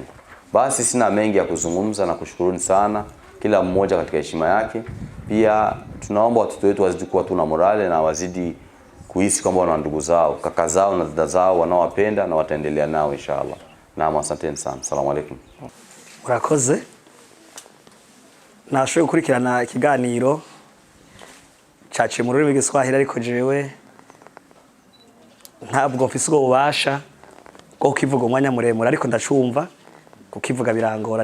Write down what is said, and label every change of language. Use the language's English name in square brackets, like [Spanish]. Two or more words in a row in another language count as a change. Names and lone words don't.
[Swahili] Basi sina mengi ya kuzungumza na kushukuruni sana kila mmoja katika heshima yake. Pia tunaomba watoto wetu wazidi kuwa tuna morale na wazidi kuhisi kwamba wana ndugu zao, kaka zao na dada zao wanaowapenda na wataendelea nao inshallah. Naam, asanteni sana. [Arabic] السلام عليكم. [Rundi] Murakoze. Nashoboye gukurikirana ikiganiro caciye mu rurimi rw'Igiswahili, ariko jewe ntabwo mfise ubwo bubasha bwo kukivuga umwanya muremure, ariko ndacumva kukivuga birangora.